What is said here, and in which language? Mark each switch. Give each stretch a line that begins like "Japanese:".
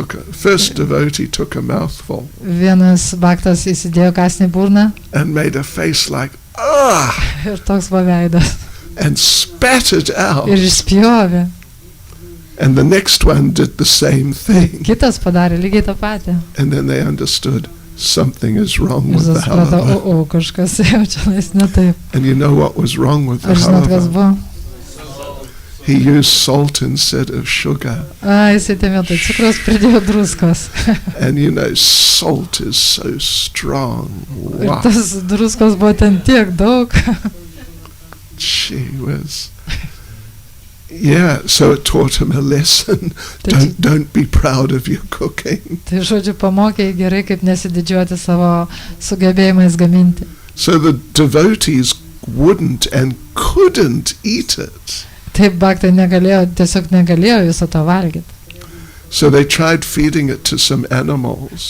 English: First devotee took a mouthful.
Lithuanian: Vienas Bhaktas įsidėjo kąsnį burną.
English: And made a face like, ah!
Lithuanian: Ir toks paveidas.
English: And spat it out.
Lithuanian: Ir išspjovė.
English: And the next one did the same thing.
Lithuanian: Kitas padarė lygiai tą patį.
English: And then they understood something is wrong with the halava.
Lithuanian: Kažkas jau čia ne taip.
English: And you know what was wrong with the halava? He used salt instead of sugar.
Lithuanian: Jisai ten vietoj cukraus pridėjo druskos.
English: And salt is so strong. Wow.
Lithuanian: Ir tas druskos buvo ten tiek daug.
English: She was... Yeah, so it taught him a lesson. Don't be proud of your cooking.
Lithuanian: Tai žodžiu, pamokė gerai, kaip nesididžiuoti savo sugebėjimais gaminti.
English: So the devotees wouldn't and couldn't eat it.
Lithuanian: Taip Bhakti tiesiog negalėjo viso to valgyti.
English: So they tried feeding it to some animals.